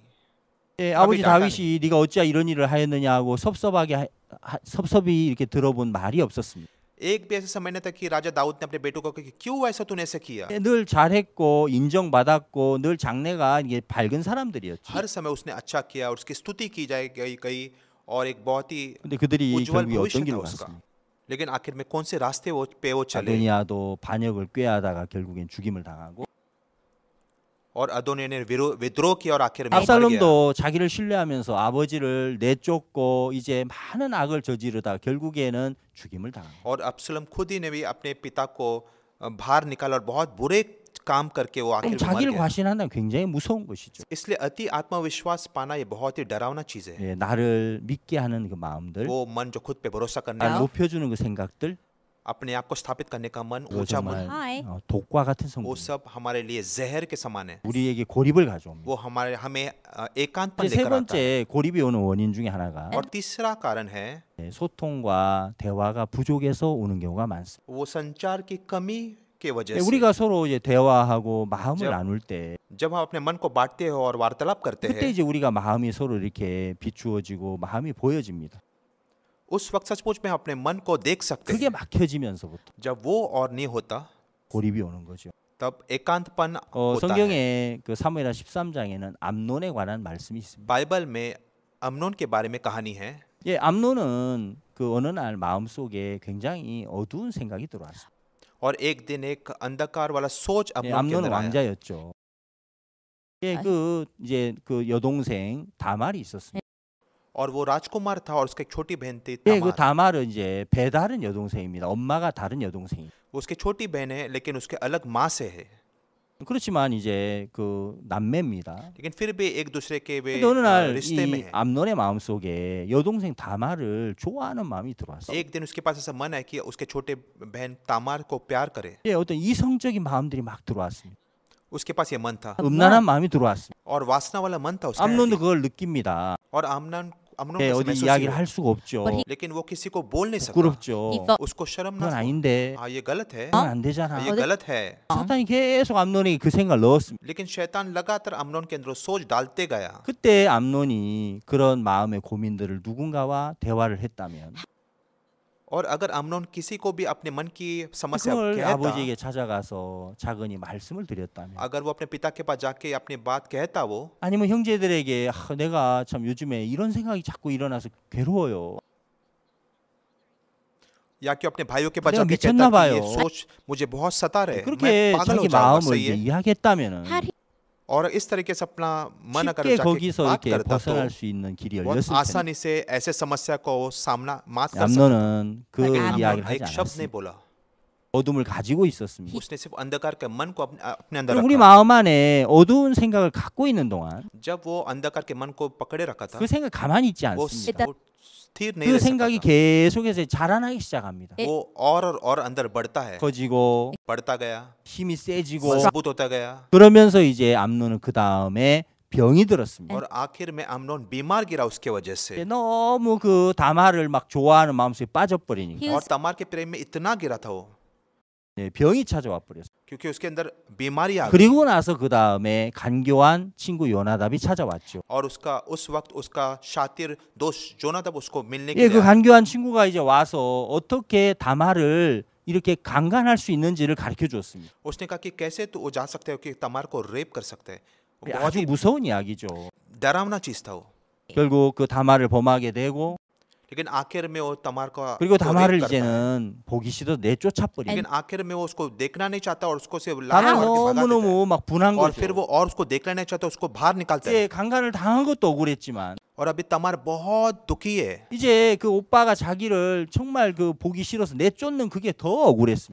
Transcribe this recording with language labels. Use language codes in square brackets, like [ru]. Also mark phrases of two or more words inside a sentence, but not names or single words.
[ko] 예, 아버지 [hi] डांटा [ko] 다윗이 네가 어찌 이런 일을 하였느냐 하고 섭섭히 이렇게 들어본 말이 없었습니다. [hi] एक भी ऐसे समय नहीं था कि राजा दाऊद ने अपने बेटों को कहा कि क्यों ऐसा तूने ऐसा किया। [ko] 늘 잘했고 인정받았고 늘 장래가 이게 밝은 사람들이었지. [hi] हर समय उसने अच्छा किया और उसकी स्तुति की जाए गई और एक बहुत ही [ko] 근데 그들이 [hi] उज्जवल [ko] 결국에 [hi] भविष्य [ko] 어떤 [hi] था [ko] 길로 [hi] उसका। [ko] 갔습니까? [hi] लेकिन आखिर में कौन से रास्ते वो चले [ko] 아도니아도 반역을 꾀하다가 결국엔 죽임을 당하고 [hi] और अदोनिया ने विद्रोह किया और आखिर में मर गया। [ko] 압살롬도 자기를 신뢰하면서 아버지를 내쫓고 이제 많은 악을 저지르다 결국에는 죽임을 당합니다. [hi] और अब्सलम खुद ही ने भी अपने पिता को बाहर निकाला और बहुत बुरे काम करके वो आखिर में मर [ko] 자기를 [hi] गया। [ko] 과신한다는 굉장히 무서운 것이죠. [hi] इसलिए अति आत्मविश्वास पाना ये बहुत ही डरावना चीज है। [ko] 예, 나를 믿게 하는 그 마음들, [hi] वो मन जो खुद पे भरोसा करने [ko] 나를 [hi] का, [ko] 높여주는 그 생각들, [hi] अपने आप को स्थापित करने का मन, [ko] 그거 [hi] ऊंचा [ko] 정말 [hi] मन, [en] Hi. [ko] 독과 같은 [hi] वो [ko] 성분. [hi] सब हमारे लिए जहर के समान है। [ko] 우리에게 고립을 가져옵니다. [hi] वो हमें एकांतपन [ko] 이제 세 [hi] लेकर आता है। [ko] 번째 고립이 오는 원인 중에 하나가 [hi] और तीसरा कारण है [ko] 소통과 대화가 부족해서 오는 경우가 많습니다. [hi] वो संचार की कमी के वजह से। [ko] 우리가 서로 이제 대화하고 마음을 저- 나눌 때 [hi] जब हम अपने मन को बांटते हैं और वार्तालाप करते [ko] 그때 [hi] हैं, [ko] 이제 우리가 마음이 서로 이렇게 비추어지고 마음이 보여집니다. [hi] उस वक्त सचमुच में अपने मन को देख सकते [ko] 그게 [hi] हैं। [ko] 막혀지면서부터 [hi] जब वो और नहीं होता [ko] 고립이 오는 거죠. [hi] तब एकांतपन होता है। [ko] 성경의 그 사무엘하 13장에는 암논에 관한 말씀이 있습니다. [hi] बाइबल में अमनोन के बारे में कहानी है। [ko] 예, 암논은 그 어느 날 마음속에 굉장히 어두운 생각이 들어왔어요. [hi] और एक दिन एक अंधकार वाला सोच [ko] 예, [hi] अमनोन के [ko] 암논은 [hi] अंदर आया। [ko] 왕자였죠. 예, 그 이제 그 여동생 다말이 있었습니다. [hi] और वो राजकुमार था और उसकी एक छोटी बहन थी [ko] 예, 그 [hi] तामार। [ko] 다말은 이제 배다른 여동생입니다. 엄마가 다른 여동생이. [hi] उसकी छोटी बहन है लेकिन उसके अलग माँ से है। [ko] 그렇지만 이제 그 남매입니다. [hi] लेकिन फिर भी एक दूसरे के वे [ko] 근데 어느 날 [hi] रिश्ते में [ko] 이 [hi] है। [ko] 암논의 마음속에 여동생 다말을 좋아하는 마음이 들어왔어요. [hi] एक दिन उसके पास ऐसा मन है कि उसके छोटे बहन तामार को प्यार करे। [ko] 예, 어떤 이성적인 마음들이 막 들어왔습니다. [hi] उसके पास ये मन था [ko] 음란한 마음이 들어왔습니다. [hi] और वासना वाला मन था उसका। [ko] 암논도 그걸 느낍니다. [hi] और अमनोन [ko] 예, [hi] को [ko] 어디 [hi] महसूस [ko] 이야기를 [hi] हुआ। [ko] 할 수가 없죠. [en] But he- [hi] लेकिन वो किसी को बोल नहीं सकता। [ko] 부끄럽죠. [en] He felt- [hi] उसको शर्म [ko] 그건 [hi] ना था। [ko] 아닌데 [hi] हाँ ये गलत है, [ko] 그건 안 되잖아. [hi] ये गलत है। [ko] 사탄이 계속 암논에게 그 생각을 넣었습니다. [hi] लेकिन शैतान लगातार अमनोन के अंदर सोच डालते गया। [ko] 그때 암논이 그런 마음의 고민들을 누군가와 대화를 했다면 [hi] और अगर अमनोन किसी को भी अपने मन की समस्या [ko] 그걸 [hi] कहता, [ko] 아버지에게 찾아가서 작은이 말씀을 드렸다면 [hi] अगर वो अपने पिता के पास जाके अपनी बात कहता वो, [ko] 아니면 형제들에게 내가 참 요즘에 이런 생각이 자꾸 일어나서 괴로워요. [hi] या कि अपने भाइयों के पास [ko] 내가 [hi] जाके [ko] 미쳤나 [hi] कहता कि ये [ko] 봐요. [hi] सोच मुझे बहुत सता रहे, [ko] 그렇게 [hi] मैं पागल हो [ko] 자기 [hi] जाऊंगा। [ko] 마음을 [hi] सही [ko] 이제 [hi] है। [ko] 이야기했다면은 [en] Had he [hi] और इस तरीके से अपना मन अगर [ko] 쉽게 [hi] जाके [ko] 거기서 [hi] बात [ko] 이렇게 [hi] करता तो [ko] 벗어날 수 있는 길이 [hi] बहुत [ko] 열렸을 텐데 [hi] आसानी से ऐसे समस्या को सामना मात कर सकता। [ko] 암논은 그 [hi] लेकिन [ko] 이야기를 [hi] अमनोन [ko] 하지 [hi] एक शब्द नहीं [ko] 않았습니다. [hi] बोला। [ko] 어둠을 가지고 있었습니다. [hi] उसने सिर्फ अंधकार के मन को अपने अंदर [ko] 그럼 우리 [hi] रखा। [ko] 마음 안에 어두운 생각을 갖고 있는 동안 [hi] जब वो अंधकार के मन को पकड़े रखा था, [ko] 그 생각 가만히 있지 [hi] वो [ko] 않습니다. [hi] वो स्थिर नहीं [ko] 그 [hi] रह [ko] 생각이 [hi] सकता था। [ko] 계속해서 자라나기 시작합니다. [hi] वो और अंदर बढ़ता है, [ko] 커지고 [hi] बढ़ता गया, [ko] 힘이 세지고 [hi] मजबूत होता गया [ko] 그러면서 이제 암논은 그 다음에 병이 들었습니다. [hi] और आखिर में अमनोन बीमार गिरा उसके वजह से। [ko] 너무 그 다말을 막 좋아하는 마음속에 빠져버리니까 [en] He [hi] और [en] was [hi] तमार के प्रेम में इतना गिरा था वो, [ko] 병이 찾아와 버렸어요. [hi] क्योंकि उसके अंदर बीमारी आ गई। [ko] 그리고 나서 그 다음에 간교한 친구 요나답이 찾아왔죠. [hi] और उसका उस वक्त उसका शातिर दोस्त जोनादाब उसको मिलने के [ko] 예, 그 [hi] लिए आया। [ko] 간교한 친구가 이제 와서 어떻게 다말을 이렇게 강간할 수 있는지를 가르쳐 줬습니다. [hi] उसने कहा कि कैसे तू वो जा सकते हो कि तमार को रेप कर सकते हैं। वो बहुत [ko] 아주 [hi] ही [ko] 무서운 이야기죠. [hi] डरावना चीज था वो। [ko] 결국 그 다말을 범하게 되고 [hi] लेकिन आखिर में वो तमार को [ko] 그리고 [hi] को [ko] 다말을 [hi] रेप करता है। [ko] 이제는 보기 싫어 내쫓아 버립니다. [hi] लेकिन आखिर में वो उसको देखना नहीं चाहता और उसको से [ko] 다말 [hi] लात मार के भगा देता है। [ko] 너무너무 막 분한 [hi] और [ko] 거죠. [hi] फिर वो और उसको देखना नहीं चाहता, उसको बाहर निकालता है। [ko] 예, 강간을 당한 것도 억울했지만 [hi] और अभी तमार बहुत दुखी है। [ko] 이제 그 오빠가 자기를 정말 그 보기 싫어서 내쫓는 그게 더 억울했습니다.